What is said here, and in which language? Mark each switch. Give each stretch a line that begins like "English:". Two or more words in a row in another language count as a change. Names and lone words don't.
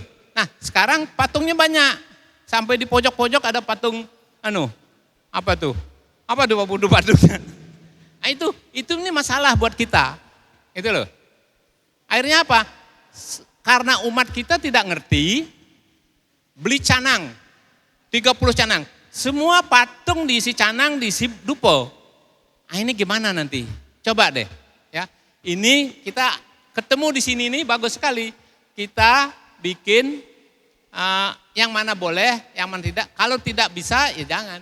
Indonesian: Nah sekarang patungnya banyak. Sampai di pojok-pojok ada patung apa tuh Pak Budu-Badutnya. Nah itu ini masalah buat kita. Itu loh. Akhirnya apa? Karena umat kita tidak ngerti, beli canang. 30 canang. Semua patung diisi canang, diisi dupo. Ini gimana nanti? Coba deh, ya. Ini kita ketemu di sini nih bagus sekali. Kita bikin yang mana boleh, yang mana tidak. Kalau tidak bisa, ya jangan.